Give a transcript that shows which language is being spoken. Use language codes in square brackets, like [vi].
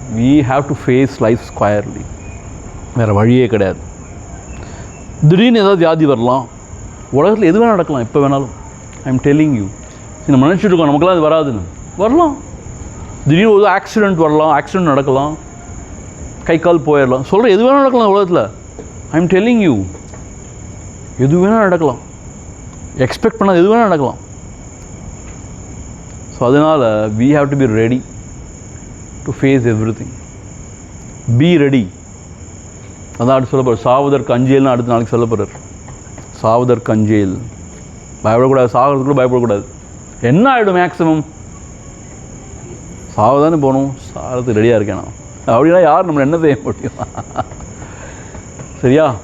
[en] we have to face life squarely. [ta] வேறு வழியே கிடையாது. திடீர்னு ஏதாவது வியாதி வரலாம், உலகத்தில் எது வேணால் நடக்கலாம், எப்போ வேணாலும். [en] I am telling you. [ta] நம்ம நினச்சிட்டு இருக்கோம் நமக்குலாம் அது வராதுன்னு. வரலாம். திடீர்னு ஒரு ஆக்சிடெண்ட் வரலாம், ஆக்சிடெண்ட் நடக்கலாம், கை கால் போயிடலாம். சொல்கிற எது வேணால் நடக்கலாம் உலகத்தில். [en] I am telling you, [ta] எது வேணால் நடக்கலாம். எக்ஸ்பெக்ட் பண்ணால் எது வேணால் நடக்கலாம். [en] So அதனால் we have to be ready to face everything. Be ready. [ta] அதான் அடுத்து சொல்ல போகிறார். சாவதற்கு அஞ்சேல்னு அடுத்த நாளைக்கு சொல்ல போகிறார். சாவதற்கு அஞ்சேல். பயப்படக்கூடாது, சாகிறதுக்கு கூட பயப்படக்கூடாது. என்ன ஆகிடும் மேக்ஸிமம்? சாவதானே போகணும், சாகிறதுக்கு ரெடியாக இருக்கேன் நான். அப்படின்னா யார் நம்மளை என்ன செய்ய முடியும்? சரியா?